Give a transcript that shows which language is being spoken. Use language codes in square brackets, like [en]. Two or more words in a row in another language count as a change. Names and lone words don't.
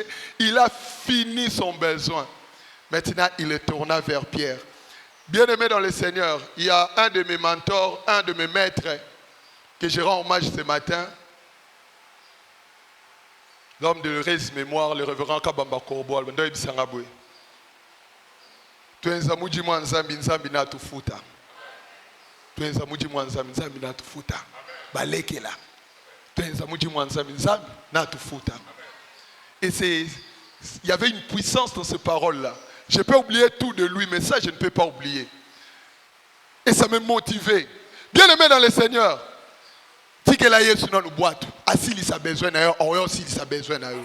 [fr] Il a fini son besoin. Maintenant, il est tourné vers Pierre. Bien-aimé dans le Seigneur, il y a un de mes mentors, un de mes maîtres, que je rends hommage ce matin. L'homme de l'heureuse mémoire, le révérend Kabamba Korboal. [lu] Tuenza muji mwanzambi nzambi natufuta. Tuenza muji mwanzambi nzambi natufuta. Balekela. Tuenza muji mwanzambi nzambi natufuta. [fr] Et il y avait une puissance dans ces paroles-là. Je peux oublier tout de lui, mais ça je ne peux pas oublier. Et ça me motivait. Bien aimé dans le Seigneur. Si que la Yesu dans le boîte, assis il a besoin d'ailleurs, aussi il a besoin d'ailleurs.